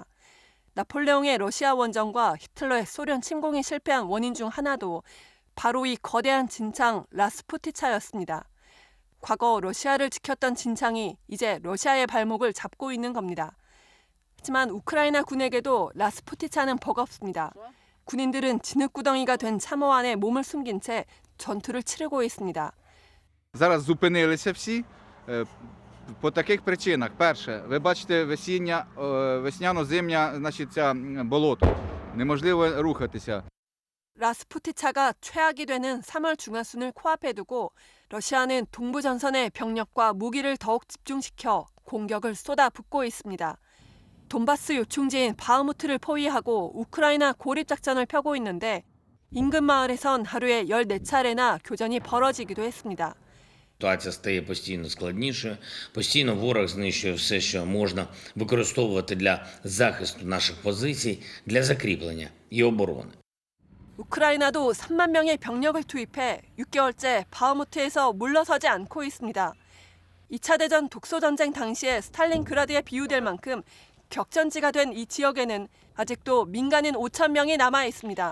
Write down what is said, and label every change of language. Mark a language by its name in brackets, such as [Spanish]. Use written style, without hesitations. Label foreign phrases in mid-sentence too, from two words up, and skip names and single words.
[Korean] 나폴레옹의 러시아 원정과 히틀러의 소련 침공이 실패한 원인 중 하나도 바로 이 거대한 진창 라스푸티차였습니다. 과거 러시아를 지켰던 진창이 이제 러시아의 발목을 잡고 있는 겁니다. 하지만 우크라이나 군에게도 라스푸티차는 버겁습니다. 군인들은 진흙구덩이가 된 참호 안에 몸을 숨긴 채 전투를 치르고 있습니다. [Ukrainian] Зараз зупинилися всі по таких причинах. Перше, ви бачите весняно-зимня, значить, ця болото. неможливо рухатися. [Korean] 라스푸티차가 최악이 되는 3월 중하순을 코앞에 두고 러시아는 동부 전선의 병력과 무기를 더욱 집중시켜 공격을 쏟아붓고 있습니다. 돈바스 요충지인 바흐무트를 포위하고 우크라이나 고립작전을 펴고 있는데 인근 마을에선 하루에 14차례나 교전이 벌어지기도 했습니다. [Ukrainian] Ситуація стає постійно складнішою, постійно ворог знищує все, що можна використовувати для захисту наших позицій, для закріплення і оборони. [Korean] 우크라이나도 3만 명의 병력을 투입해 6개월째 바흐무트에서 물러서지 않고 있습니다. 2차 대전 독소전쟁 당시에 스탈린그라드에 비유될 만큼 격전지가 된 이 지역에는 아직도 민간인 5천 명이 남아 있습니다.